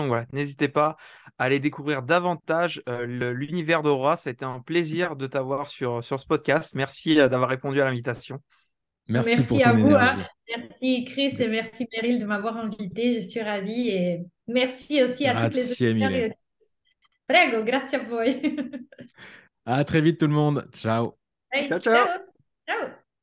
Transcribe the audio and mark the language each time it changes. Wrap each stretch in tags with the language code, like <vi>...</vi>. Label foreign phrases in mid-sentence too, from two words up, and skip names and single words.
<fr>Voilà, n'hésitez pas à aller découvrir davantage l'univers d'Aurora. Ça a été un plaisir de t'avoir sur ce podcast. Merci d'avoir répondu à l'invitation. Merci pour Merci ton à vous, hein. énergie. Merci Chris et merci Meryl de m'avoir invité. Je suis ravie et merci aussi à toutes les</fr> <it>Grazie</it> <fr>auditeurs.</fr> <it>mille. Prego, grazie a voi.</it> <fr>À très vite tout le monde.</fr> <it>Ciao. Hey, Ciao, ciao! ciao. Ciao.</it>